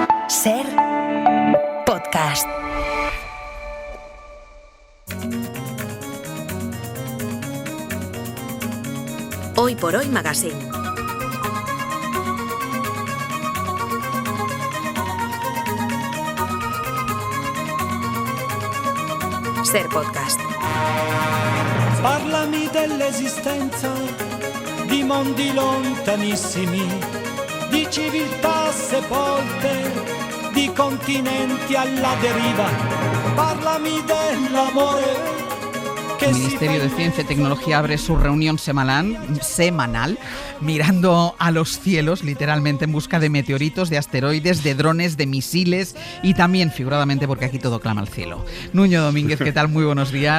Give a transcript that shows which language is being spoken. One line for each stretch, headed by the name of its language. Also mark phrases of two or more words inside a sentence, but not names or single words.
Spanish: Ser podcast. Hoy por Hoy Magazine. Ser podcast.
Italian: Parlami dell'esistenza di mondi lontanissimi, di civiltà sepolte, di continenti alla deriva. Parlami dell'amore.
Spanish: El Ministerio de Ciencia y Tecnología abre su reunión semanal mirando a los cielos, literalmente en busca de meteoritos, de asteroides, de drones, de misiles y también, figuradamente, porque aquí todo clama al cielo. Nuño Domínguez, ¿qué tal? Muy buenos días.